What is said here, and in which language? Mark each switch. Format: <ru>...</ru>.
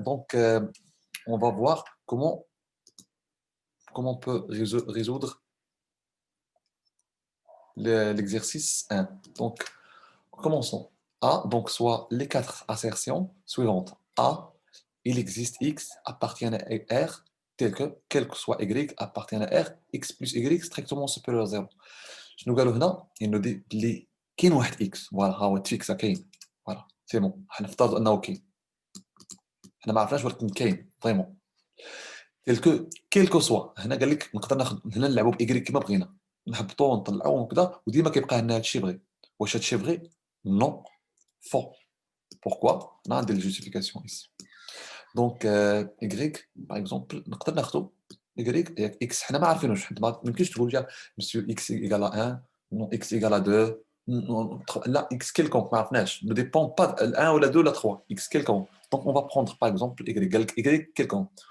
<fr>Donc on va voir comment on peut résoudre l'exercice 1. Donc commençons. A, donc soit les quatre assertions suivantes. A, il existe X appartient à R, tel que, quel que soit Y appartient à R, X plus Y strictement supérieur à 0.</fr> <ar>شنو قالوا هنا؟ انه اللي كاين واحد X، فوالا ها هو تفيكسا كاين، فوالا سي بون، حنفترض انه كاين، حنا ما عرفناش ولكن كاين فريمون.</ar> <fr>tel que quel que soit،</fr> <ar>هنا قال لك نقدر ناخذ هنا نلعبوا بإكري كما بغينا، نهبطوا ونطلعوا وكذا، وديما كيبقى لنا هادشي فغي. واش هادشي فغي؟ نو، faux.</ar> <fr>Pourquoi? On a des justifications ici. Donc, Y, par exemple,</fr> <ar>نقدر ناخذ</ar> <fr>Y et X.</fr> <ar>حنا ما عارفينوش، حيت ما يمكنش تقول لي</ar> <fr>monsieur X égale à 1, non X égale à 2, non, là X quelconque,</fr> <ar>ما عرفناش.</ar> <fr>Ne dépend pas de 1 ou la 2 ou la 3, X quelconque. Donc, on va prendre par exemple Y, Y quelconque.</fr>